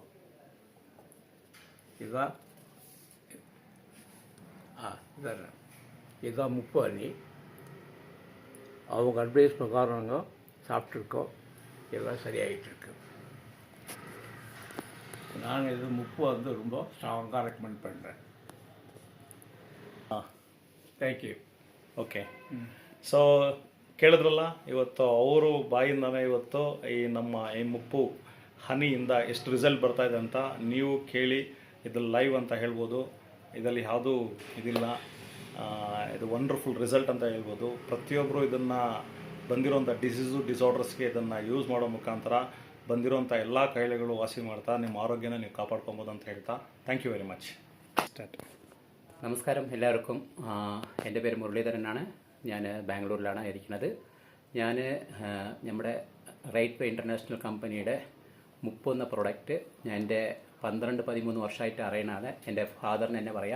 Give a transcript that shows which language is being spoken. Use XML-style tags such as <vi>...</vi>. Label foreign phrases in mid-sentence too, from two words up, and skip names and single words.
<ta>இதுதான் இதுதான் முப்பு ஹனி. அவங்க அட்வைஸ் பிரகாரம் சாப்பிட்ருக்கோம். எல்லாம் சரியாகிட்டு இருக்கு. நான் இது முப்பு ரொம்ப ஸ்ட்ராங்காக ரெக்கமெண்ட் பண்ணுறேன்.</ta> <en>thank you.</en> <kn>ಓಕೆ. ಸೊ ಕೇಳಿದ್ರಲ್ಲ, ಇವತ್ತು ಅವರು ಬಾಯಿಂದನೇ ಇವತ್ತು ಈ ಮುಪ್ಪು ಹನಿಯಿಂದ ಎಷ್ಟು ರಿಸಲ್ಟ್ ಬರ್ತಾಯಿದೆ ಅಂತ ನೀವು ಕೇಳಿ. ಇದು ಲೈವ್ ಅಂತ ಹೇಳ್ಬೋದು. ಇದರಲ್ಲಿ ಯಾವುದೂ ಇದಿಲ್ಲ. ಇದು</kn> <en>wonderful result</en> <kn>ಅಂತ ಹೇಳ್ಬೋದು. ಪ್ರತಿಯೊಬ್ಬರು ಇದನ್ನು ಬಂದಿರೋಂಥ ಡಿಸಾರ್ಡರ್ಸ್ಗೆ ಇದನ್ನು ಯೂಸ್ ಮಾಡೋ ಮುಖಾಂತರ ಬಂದಿರೋಂಥ ಎಲ್ಲ ಕಾಯಿಲೆಗಳು ವಾಸಿ ಮಾಡ್ತಾ ನಿಮ್ಮ ಆರೋಗ್ಯನ ನೀವು ಕಾಪಾಡ್ಕೊಬೋದು ಅಂತ ಹೇಳ್ತಾ</kn> <en>thank you very much.</en> <ml>സ്റ്റാർട്ട്. നമസ്കാരം എല്ലാവർക്കും. എൻ്റെ പേര് മുരളീധരനാണ്. ഞാൻ ബാംഗ്ലൂരിലാണ് ഇരിക്കുന്നത്. ഞാൻ നമ്മുടെ റൈറ്റ് വേ ഇൻ്റർനാഷണൽ കമ്പനിയുടെ മുപ്പ് എന്ന പ്രൊഡക്റ്റ് ഞാൻ എൻ്റെ 12-13 വർഷമായിട്ട് അറിയുന്ന ആളെ, എൻ്റെ ഫാദറിന് തന്നെ പറയാം.</ml>